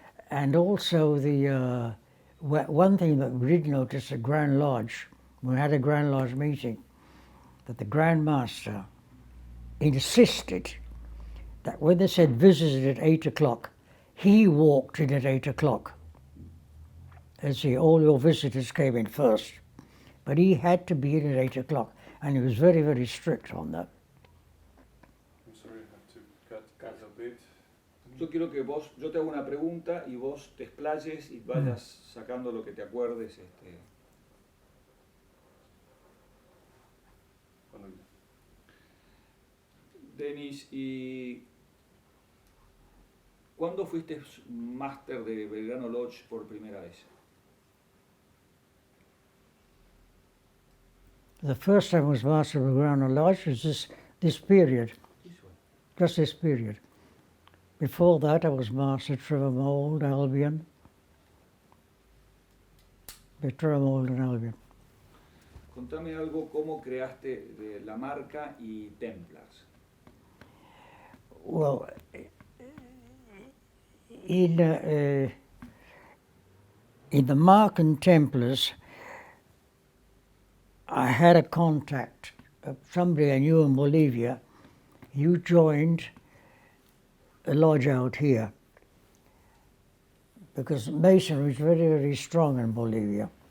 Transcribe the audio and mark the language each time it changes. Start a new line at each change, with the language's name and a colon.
English: And also one thing that we did notice at Grand Lodge, when we had a Grand Lodge meeting, that the Grand Master insisted that when they said visited at 8 o'clock, he walked in at 8 o'clock. And see, all your visitors came in first. But he had to be in at 8 o'clock, and he was very, very strict on that. I'm sorry, I have to cut a bit.
Spanish: Yo quiero que vos, yo te hago una pregunta y vos te explayes y vayas sacando lo que te acuerdes. Denis, ¿y cuándo fuiste máster de Belgrano Lodge por primera vez?
English: The first time I was master of Belgrano Lodge was this period, just this period. Before that, I was master at Trevor Albion. Trevor and Albion.
Spanish: Contame algo, cómo creaste la marca y Templars.
English: Well, in the Mark and Templars, I had a contact of somebody I knew in Bolivia. You joined a lodge out here because Masonry is very, very strong in Bolivia.